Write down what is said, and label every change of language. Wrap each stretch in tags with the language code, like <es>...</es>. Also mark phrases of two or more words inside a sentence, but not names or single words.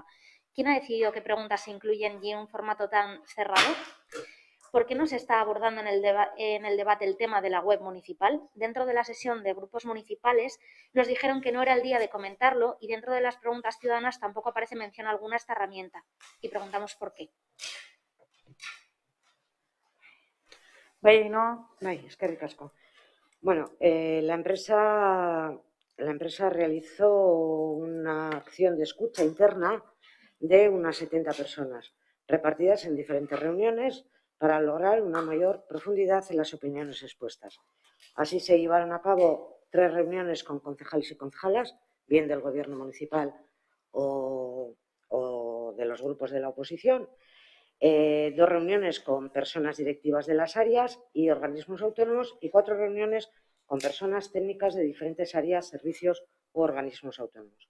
<es>¿Quién ha decidido qué preguntas se incluyen y en un formato tan cerrado? ¿Por qué no se está abordando en el debate el tema de la web municipal? Dentro de la sesión de grupos municipales nos dijeron que no era el día de comentarlo y dentro de las preguntas ciudadanas tampoco aparece mención alguna a esta herramienta. Y preguntamos por qué.</es> <eu>Eskerrik asko.</eu> <es>Bueno, la empresa realizó una acción de escucha interna de unas 70 personas, repartidas en diferentes reuniones para lograr una mayor profundidad en las opiniones expuestas. Así se llevaron a cabo 3 reuniones con concejales y concejalas, bien del gobierno municipal o de los grupos de la oposición, 2 reuniones con personas directivas de las áreas y organismos autónomos y 4 reuniones con personas técnicas de diferentes áreas, servicios u organismos autónomos.</es>